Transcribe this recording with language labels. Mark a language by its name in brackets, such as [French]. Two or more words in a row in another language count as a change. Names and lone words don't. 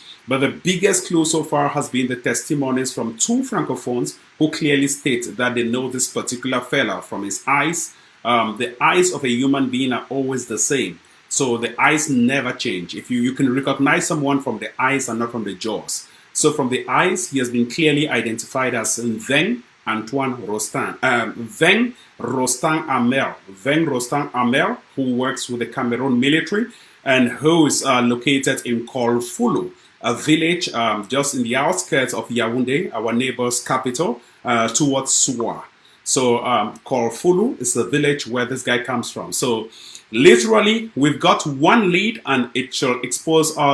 [English] But the biggest clue so far has been the testimonies from two Francophones who clearly state that they know this particular fella from his eyes. The eyes of a human being are always the same. So the eyes never change. If you can recognize someone from the eyes and not from the jaws. So from the eyes, he has been clearly identified as Veng Antoine Rostand, Veng Rostand Amel. Veng Rostand Amel, who works with the Cameroon military and who is located in Kolfulu, a village just in the outskirts of Yaoundé, our neighbor's capital, towards Soua. So Kolfulu is the village where this guy comes from. So literally, we've got one lead, and it shall expose us.